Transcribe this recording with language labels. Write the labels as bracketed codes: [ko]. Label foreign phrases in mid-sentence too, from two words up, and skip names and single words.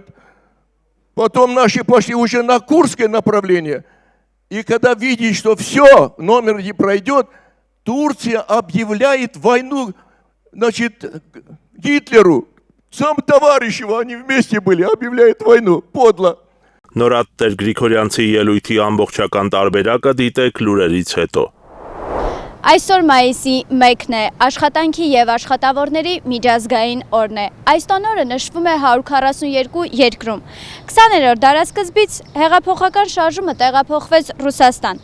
[ru] Потом наши пошли уже на Курское направление. И когда видят, что все, номер не пройдет, Турция объявляет войну, значит, Гитлеру. Сам товарищ его, они вместе были, объявляет войну. Подло. [hy] Նորադ Տեր-Գրիգորյանցի ելույթի ամբողջական տարբերակը դիտեք լուրերից հետո։ Այսօր մայիսի 1-ն է, աշխատանքի եւ աշխատավորների միջազգային օրն է։ Այս տոնորը նշվում է 142 երկրում։ 20-րդ դարաշրջանից հեղափոխական շարժումը տեղափոխվեց Ռուսաստան։